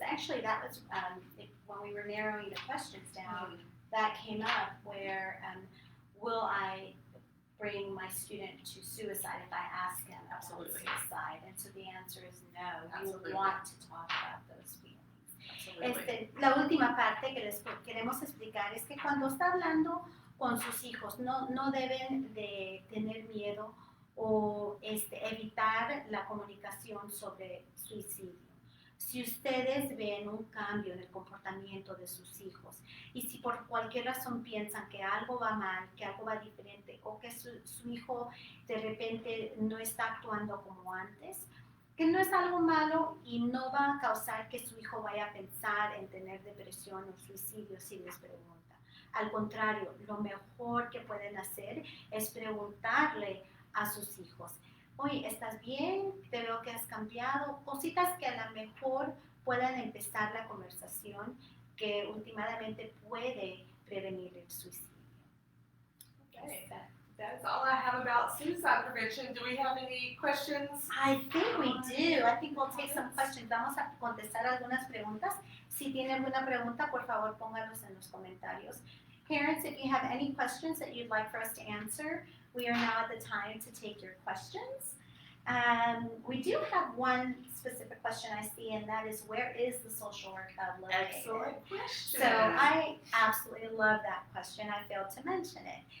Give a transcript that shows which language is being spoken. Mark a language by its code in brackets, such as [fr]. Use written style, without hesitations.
[en] Actually, that was when we were narrowing the questions down, that came up where will I bring my student to suicide if I ask him about suicide? And so the answer is no. Absolutely. You want to talk about those feelings. Absolutely. [es] La última parte que les queremos explicar es que cuando está hablando con sus hijos no deben de tener miedo o evitar la comunicación sobre suicidio. Si ustedes ven un cambio en el comportamiento de sus hijos y si por cualquier razón piensan que algo va mal, que algo va diferente o que su hijo de repente no está actuando como antes, que no es algo malo y no va a causar que su hijo vaya a pensar en tener depresión o suicidio si les pregunta. Al contrario, lo mejor que pueden hacer es preguntarle a sus hijos: oye, ¿estás bien? Te veo que has cambiado. Cositas que a lo mejor puedan empezar la conversación que últimamente puede prevenir el suicidio. [en] Okay. That's all I have about suicide prevention. Do we have any questions? I think we do. I think we'll take some questions. [es] Vamos a contestar algunas preguntas. Si tienen alguna pregunta, por favor, póngalos en los comentarios. [en] Parents, if you have any questions that you'd like for us to answer, we are now at the time to take your questions. We do have one specific question I see, and that is, where is the Social Work Hub located? Excellent question. So I absolutely love that question. I failed to mention it.